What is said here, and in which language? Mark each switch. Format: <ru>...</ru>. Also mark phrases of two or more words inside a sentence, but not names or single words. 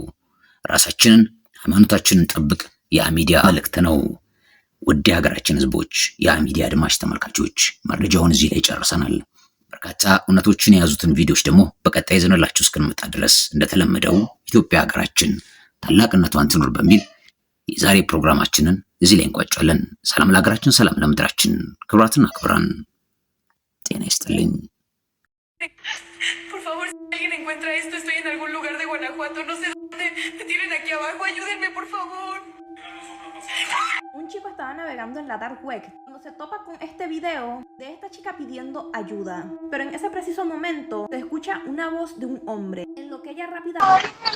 <am>ራሳችንን፣ ሃይማኖታችንን ጠብቅ የአሚዲያ መልእክት ነው። ውድ ሀገራችን ህዝቦች፣ የአሚዲያ አድማጭ ተመልካቾች፣ መረጃውን እዚህ ላይ ጨርሰናል። በርካታ እውነቶችን የያዙትን ቪዲዮዎች ደግሞ በቀጣይ ይዘንላችሁ እስክንመጣ ድረስ እንደተለመደው ኢትዮጵያ ሀገራችን ታላቅነቷን ትኑር በሚል የዛሬ ፕሮግራማችንን እዚህ ላይ እንቋጫለን። ሰላም ለሀገራችን፣ ሰላም ለምድራችን። ክብራትና ክብራን ጤና ይስጥልኝ።</am> <es>Por favor, si alguien encuentra esto, estoy en algún lugar de Guanajuato, no sé dónde. Me tienen aquí abajo, ayúdenme, por favor. Un chico estaba navegando en la</es> <en>dark web</en> <es>cuando se topa con este video de esta chica pidiendo ayuda. Pero en ese preciso momento se escucha una voz de un hombre, en lo que ella rápidamente...</es>